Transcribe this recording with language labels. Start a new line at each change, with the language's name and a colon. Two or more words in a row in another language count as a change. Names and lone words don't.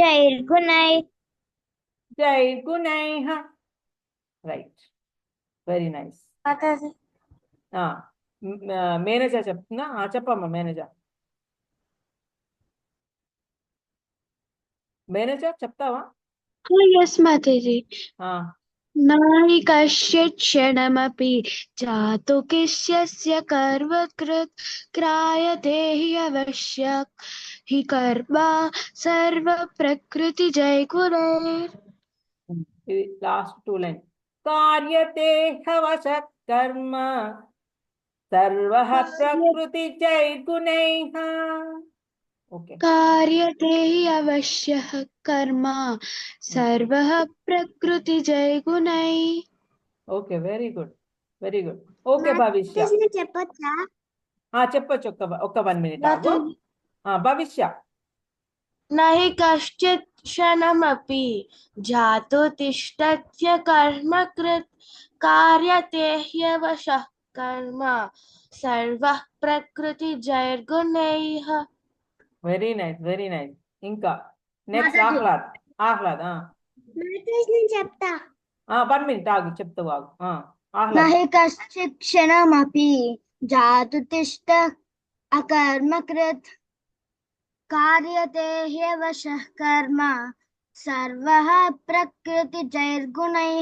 English: జైర్గుణైః. Right, very nice.
Telugu: మేనేజా చెప్తున్నా, చెప్పమ్మా మేనేజా. మేనేజా చెప్తావా?
English: Yes, Mataji.
Sanskrit: नाहि कश्चित् क्षणमपि जातु किस्यस्य कर्मकृत् क्रायते हि अवश्यक हि कर्म सर्वप्रकृतिजैर्गुणैः.
English: Last 2 line.
Sanskrit: कार्यते ह्यवशः कर्म सर्वः प्रकृतिजैर्गुणैः.
Telugu: ఓకే.
Sanskrit: कार्यते हि अवश्यः कर्म सर्वः प्रकृतिजैर्गुणैः.
English: Okay, very good, very good. Okay భవిష్య
Telugu: చెప్పొచ్చా? చెప్పొచ్చు. ఒక్క 1 మినిట్ ఆగు. భవిష్య.
Sanskrit: नहि कश्चित् क्षणमपि जातु तिष्ठत्य कर्मकृत् कार्यते ह्यवशः कर्म सर्वः प्रकृतिजैर्गुणैः.
English: Very nice, very nice. ఇంకా నెక్స్ట్ ఆహ్లాద్.
Telugu: నేను చెప్తా. 1 మినిట్ ఆగు, చెప్తావు ఆగు. ఆహ్లాద్.
Sanskrit: नहि कश्चित् क्षणमपि जातु तिष्ठ अकर्मकृत् कार्यते ह्यवशः कर्म सर्वः प्रकृतिजैर्गुणैः.